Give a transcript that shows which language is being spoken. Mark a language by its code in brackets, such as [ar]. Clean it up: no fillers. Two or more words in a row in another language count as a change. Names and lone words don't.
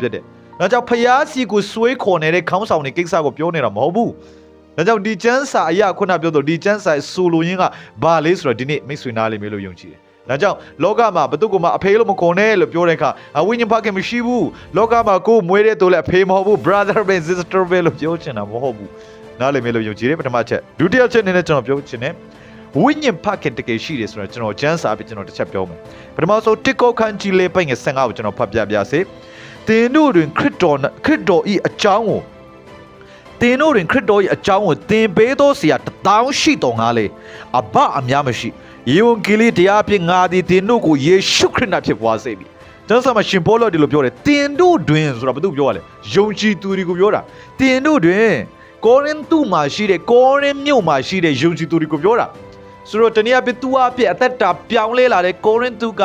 [my] ဖြစ်တယ်ဒါကြောင့်ဖျားစီကိုဆွဲခေါ်နေတဲ့ခေါင်းဆောင်တွေကိစ္စကိုပြောနေတာမဟုတ်ဘူးဒါကြောင့်ဒီကျမ်းစာအရာခုနပြောတော့ဒီကျမ်းစာဆိုလိုရင်းကဘာလဲဆိုတော့ဒီနေ့မိတ်ဆွေနားလိမ့်မယ်လို့ယုံကြည်တယ်ဒါကြောင့်လောကမှာဘသူကမှအဖေလို့မခေါ်နဲ့လို့ပြောတဲ့အခါဝိညာဉ်ဖခင်မရှိဘူးလောကမှာကိုယ်မွေးတဲ့သူလည်းအဖေမဟုတ်ဘူး [en] brother and sister [my] ပဲလို့ပြောချင်တာမဟုတ်ဘူးနားလိမ့်မယ်လို့ယုံကြည်တယ်ပထမချက်ဒုတိယချက်အနေနဲ့ကျွန်တော်ပြောချင်တယ် ဝိညာဉ်ဖခင်တကယ်ရှိတယ်ဆိုတော့ကျွန်တော်ကျမ်းစာပြီးကျွန်တော်တစ်ချက်ပြောမယ်ပထမဆုံးတစ်ကောခန်းကြီးလေးပိုင်ငယ်15ကိုကျွန်တော်ဖတ်ပြပါစေသင်တို့ တွင်ခရစ်တော်ဤအကြောင်းကိုသင်တို့တွင်ခရစ်တော်၏အကြောင်းကိုသင်ပေးသောဆရာ1000ရှိတော်ငါလေအဘအများမရှိယေဝံဂေလိတရားဖြင့်ငါသည်သင်တို့ကိုယေရှုခရစ်၌ဖြစ်ပွားစေပြီကျမ်းစာမှာရှင်ပေါလုဒီလိုပြောတယ်သင်တို့တွင်ဆိုတာဘာလို့ပြောရလဲယုံကြည်သူတွေကိုပြောတာသင်တို့တွင်ကောရိန္သုမှာရှိတဲ့ကောရိန္မြို့မှာရှိတဲ့ယုံကြည်သူတွေကိုပြောတာဆိုတော့တနည်းအားဖြင့်သူအပြည့်အသက်တာပြောင်းလဲလာတဲ့ကောရိန္သုက